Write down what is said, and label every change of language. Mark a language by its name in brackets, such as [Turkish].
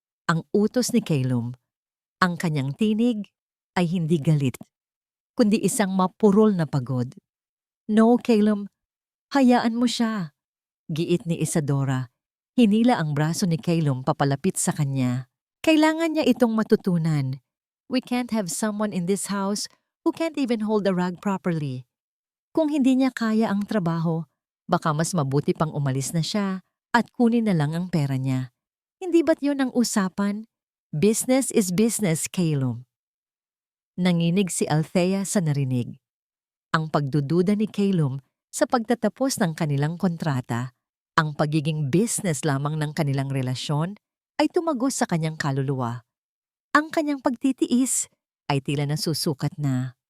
[Filipino] Ang utos ni Calum. Ang kanyang tinig ay hindi galit, kundi isang mapurol na pagod. No, Calum, hayaan mo siya. Giit ni Isadora. Hinila ang braso ni Calum papalapit sa kanya. Kailangan niya itong matutunan. [English] We can't have someone in this house who can't even hold a rag properly. [Filipino] Kung hindi niya kaya ang trabaho, baka mas mabuti pang umalis na siya at kunin na lang ang pera niya. Hindi ba't yun ang usapan? [English] Business is business, Calum. [Filipino] Nanginig si Althea sa narinig. Ang pagdududa ni Calum sa pagtatapos ng kanilang kontrata, ang pagiging business lamang ng kanilang relasyon ay tumagos sa kanyang kaluluwa. Ang kanyang pagtitiis ay tila nasusukat na.